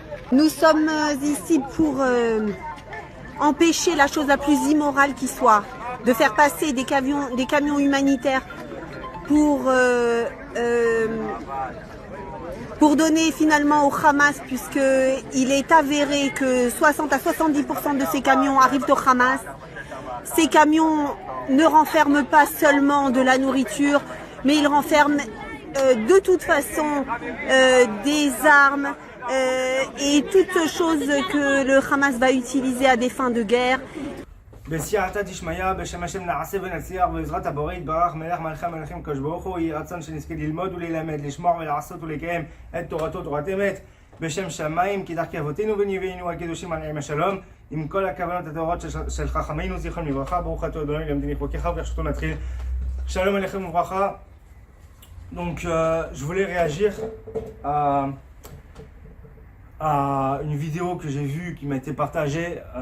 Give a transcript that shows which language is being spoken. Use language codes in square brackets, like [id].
[fr] Nous sommes ici pour empêcher la chose la plus immorale qui soit, de faire passer des camions humanitaires pour donner finalement au Hamas, puisqu'il est avéré que 60 à 70% de ces camions arrivent au Hamas. Ces camions ne renferment pas seulement de la nourriture, mais ils renferment de toute façon des armes et toutes choses que le Hamas va utiliser à des fins de guerre. [he] בסייעתא דשמיא, בשם השם נעשה ונצליח בעזרת הבורא יתברך מלך מלכי המלכים הקדוש ברוך הוא. יהי רצון שנזכה ללמוד וללמד, לשמור ולעשות ולקיים את תורתו תורת אמת בשם שמיים, כי דרכי אבותינו ונביאינו הקדושים עליהם השלום, עם כל הכוונות הטהורות של חכמינו זיכרונם לברכה. ברוך אתה אדוני למדני חוקיך וברשותו נתחיל. Shalom aleichem uvracha. [fr] Donc je voulais réagir à une vidéo que j'ai vue qui m'a été partagée.